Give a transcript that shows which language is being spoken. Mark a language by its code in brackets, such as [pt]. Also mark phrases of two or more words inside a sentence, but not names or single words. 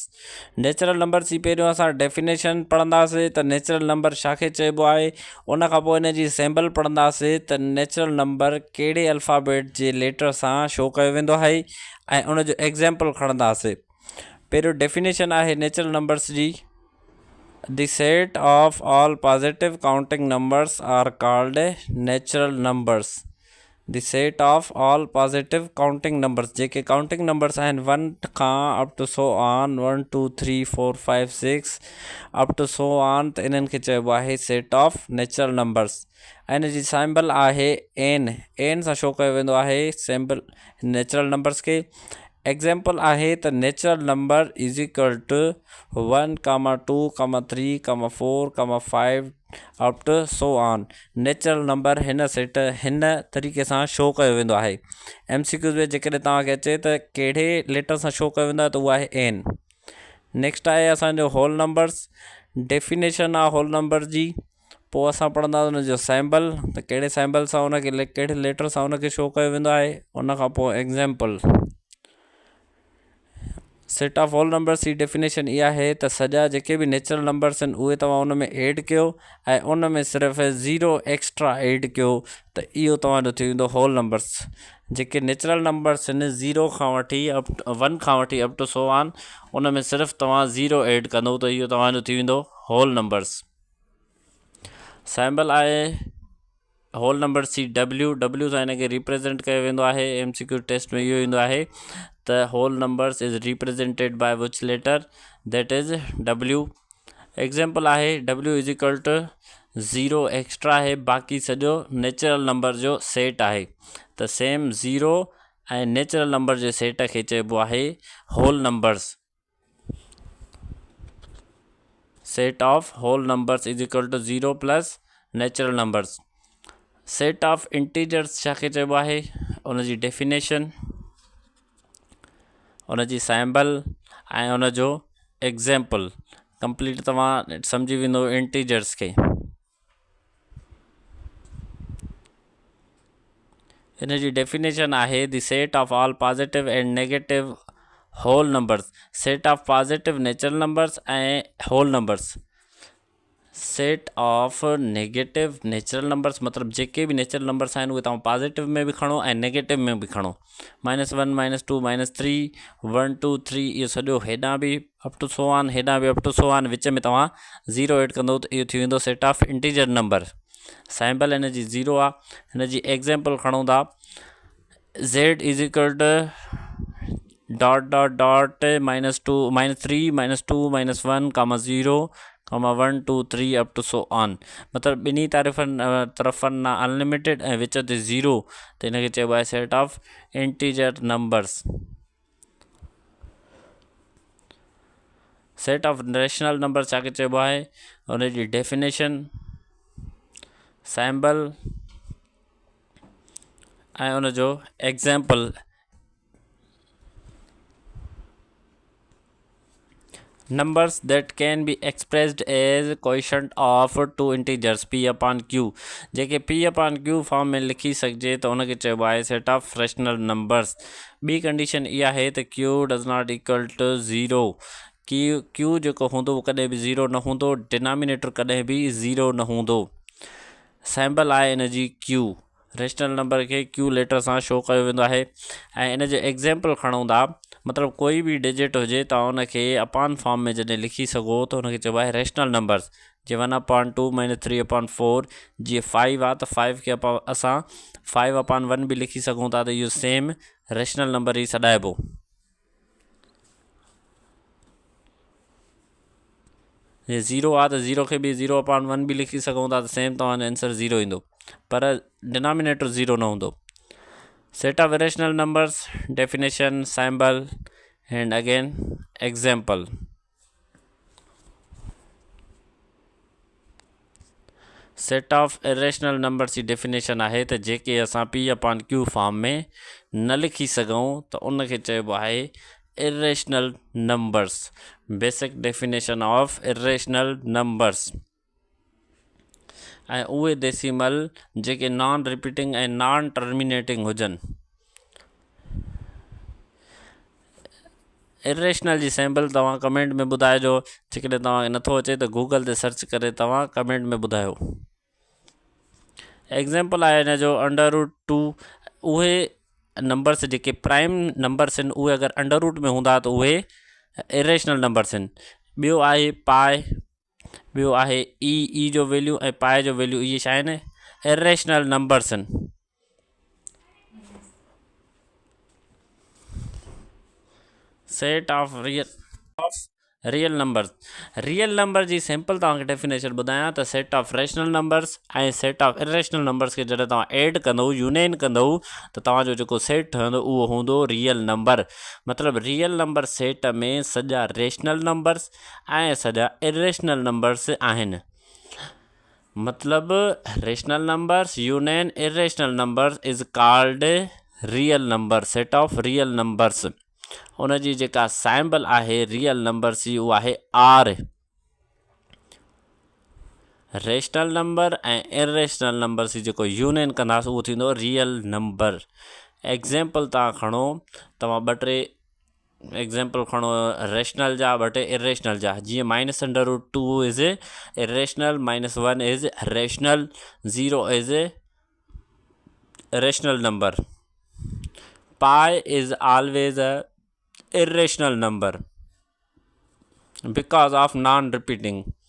[en] natural numbers [sd] जी पहिरियों असां डेफिनेशन पढ़ंदासीं त [en] natural number [sd] छाखे चइबो आहे। उन खां पोइ हिन जी सैम्पल पढ़ंदासीं त [en] natural number [sd] कहिड़े अल्फ़ाबेट जे लेटर सां शो कयो वेंदो आहे ऐं उन जो एग्ज़ाम्पल खणंदासीं। पहिरियों डेफिनेशन आहे [en] natural numbers [sd] जी। [en] The set of all positive counting numbers are called natural numbers. The set of all positive counting numbers, [sd] जेके [en] counting numbers [sd] आहिनि 1 खां [en] up to so on [sd] 1 2 3 4 5 6 [en] up to so on, [sd] त इन्हनि खे चइबो आहे [en] set of natural numbers. [sd] ऐं इन जी सैम्पल आहे एन सां शो कयो वेंदो आहे [en] sample natural numbers [sd] खे। एग्ज़ाम्पल आहे त [en] natural number is equal to 1, 2, 3, 4, 5 up to so on. natural number [sd] हिन तरीक़े सां शो कयो वेंदो आहे। MCQs में जेकॾहिं तव्हांखे अचे त कहिड़े लेटर सां शो कयो वेंदो आहे त उहो आहे एन। नेक्स्ट आहे असांजो [en] whole numbers. [sd] डेफिनेशन आहे [en] whole number [sd] जी। पोइ असां पढ़ंदा हुनजो सैम्पल, त कहिड़े सैम्पल सां उनखे कहिड़े लेटर सां उनखे शो कयो वेंदो आहे। उन खां पोइ एग्ज़ाम्पल। [en] set of whole numbers [sd] जी डेफिनेशन इहा आहे त सॼा जेके बि [en] natural numbers [sd] आहिनि उहे तव्हां उन में ऐड कयो ऐं उन में सिर्फ़ु 0 एक्स्ट्रा ऐड कयो त इहो तव्हांजो थी वेंदो [en] whole numbers. [sd] जेके [en] natural numbers [sd] आहिनि 0 खां वठी 1 खां वठी [en] up to so on, [sd] उन में सिर्फ़ु तव्हां 0 ऐड कंदो त इहो तव्हांजो थी वेंदो [en] whole numbers. [sd] सैम्पल आहे [en] whole numbers [sd] जी W सां हिनखे रिप्रेज़ेंट कयो वेंदो आहे। [en] MCQ test [sd] में इहो ईंदो आहे त [en] whole numbers is represented by which letter, that is W. [sd] एग्ज़ाम्पल आहे [en] W is equal to 0 extra [sd] आहे, बाक़ी सॼो [en] natural number [sd] जो सेट आहे। त सेम 0 ऐं [en] natural number [sd] जे सेट खे चइबो आहे [en] whole numbers. set of whole numbers is equal to 0 plus natural numbers. set of integers [sd] छाखे चइबो आहे, उन जी डेफिनेशन, उन जी सैम्पल ऐं उन जो एग्ज़ाम्पल कंप्लीट तव्हां सम्झी वेंदो इंटीजर्स खे। हिन जी डेफिनेशन आहे [en] the set of all positive and negative whole numbers. set of positive natural numbers ऐं whole numbers. set of negative natural numbers [sd] मतिलबु जेके बि [en] natural numbers [sd] आहिनि उहे तव्हां पॉजिटिव में बि खणो ऐं नेगेटिव में बि खणो। -1 -2 -3 1 2 3 इहो सॼो हेॾां बि [en] up to so on, [sd] हेॾां बि [en] up to so on, [sd] विच में तव्हां 0 ऐड कंदो त इहो थी वेंदो [en] set of integer number. [sd] सैम्पल हिन जी 0 आहे। हिन जी एग्ज़ाम्पल खणूं था [en] Z is equal to -2 -3 -2 -1 0 1 2 3 up to so on. [sd] मतिलबु ॿिन्ही तरफ़नि ना अनलिमिटेड ऐं विच ते 0, त हिनखे चइबो आहे [en] set of integer numbers. set of rational number [sd] छाखे चइबो आहे, हुन जी डेफिनेशन, सैम्पल ऐं उन जो एग्ज़ाम्पल। [en] Numbers that can be expressed as quotient of two integers P/Q, [sd] जेके P/Q फॉर्म में लिखी सघिजे त उनखे चइबो आहे [en] set of rational numbers. [sd] ॿी कंडीशन इहा आहे त [en] Q does not equal to 0. [sd] Q जेको हूंदो उहो कॾहिं बि 0 न हूंदो, डिनोमिनेटर कॾहिं बि 0 न हूंदो। सैम्पल आहे इन जी Q। [en] rational number [sd] खे क्यू लेटर सां शो कयो वेंदो आहे। ऐं इन जो एग्ज़ाम्पल खणूं था, मतिलबु कोई बि डिजिट हुजे तव्हां उनखे अपान फॉर्म में जॾहिं लिखी सघो त हुनखे चइबो आहे [en] rational numbers. [sd] जीअं 1/2 - 3/4, जीअं 5 आहे त 5 खे असां 5/1 बि लिखी सघूं था, त इहो सेम [en] rational number [sd] ई सॾाइबो। जे 0 आहे त 0 खे बि 0/1 बि लिखी सघूं था, त सेम तव्हांजो आंसर 0 ईंदो, पर डिनोमिनेटर 0 न हूंदो। [en] set of irrational numbers, definition, symbol and again example. set of irrational numbers [sd] जी डेफिनेशन आहे त जेके असां P/Q फॉर्म में न लिखी सघूं त उनखे चइबो आहे [en] irrational numbers. basic definition of irrational numbers. [sd] ऐं उहे डेसिमल जेके [en] non repeating [sd] ऐं [en] non terminating [sd] हुजनि। इरेशनल जी सैम्पल तव्हां कमेंट में ॿुधाइजो। जेकॾहिं तव्हांखे नथो अचे त गूगल ते सर्च करे तव्हां कमेंट में ॿुधायो। एग्ज़ाम्पल आहे हिन जो √2। उहे नंबर्स जेके [en] prime numbers [sd] आहिनि उहे अगरि [en] under root [sd] में हूंदा त उहे [en] irrational numbers [sd] आहिनि। ॿियो आहे पाए, ॿियो आहे ई जो वैल्यू ऐं पाए जो वैल्यू, इहे छा आहिनि? [en] irrational numbers [sd] आहिनि। [en] set of real numbers. real number [sd] जी सिंपल तव्हांखे डेफिनेशन ॿुधायां त [en] set of rational numbers [sd] ऐं [en] set of irrational numbers [sd] खे जॾहिं तव्हां एड कंदव, यूनियन कंदव, त तव्हांजो जेको सेट ठहंदो उहो हूंदो [en] real number. [sd] मतिलबु [en] real number set [sd] में सॼा [en] rational numbers [sd] ऐं सॼा [en] irrational numbers [sd] आहिनि। [en] मतिलबु rational numbers union irrational numbers is called real number, set of real numbers. [sd] उनजी जेका सैम्बल आहे [en] real numbers [sd] जी उहा आहे आर। [en] rational number [sd] ऐं [en] irrational numbers [sd] जी जेको यूनियन कंदासीं उहो थींदो [en] real number. [sd] एग्ज़ाम्पल तव्हां खणो, तव्हां 2-3 एग्ज़ाम्पल खणो रेशनल जा, 2 इरेशनल जा। [en] जीअं -√2 is irrational, -1 is rational, 0 is rational number. pi is always a irrational number because of non-repeating।